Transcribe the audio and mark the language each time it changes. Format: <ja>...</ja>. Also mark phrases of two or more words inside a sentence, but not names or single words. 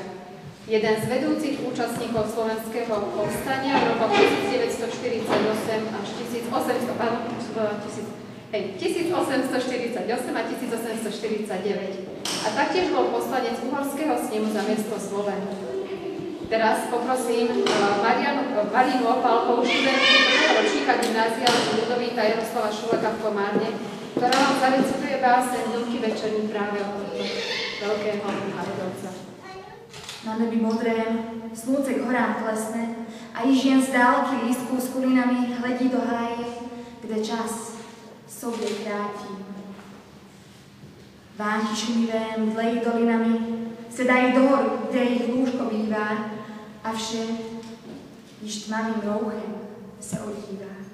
<sk>Jeden z vedúcich účastníkov slovenského povstania v rokoch 1948 až 1848 a 1849 a taktiež bol poslanec Uhorského snemu za mesto Zvolen. Teraz poprosím Marinu Opálkovú, študentku prvého ročníka gymnázia Ľudovíta Jaroslava Šuleka v Komárne, ktorá vám zarecituje báseň Vlky večerní práve od veľkého národovca.</sk> <cs>Na nebi modrém, slunce k horám klesne a již jen z dálky lístku s kulinami hledí do háje, kde čas sobě krátí. Vánky šumivé mdlejí dolinami, sedají do hory, kde jich lůžko bývá, a vše již tmavým rouchem se odívá.</cs>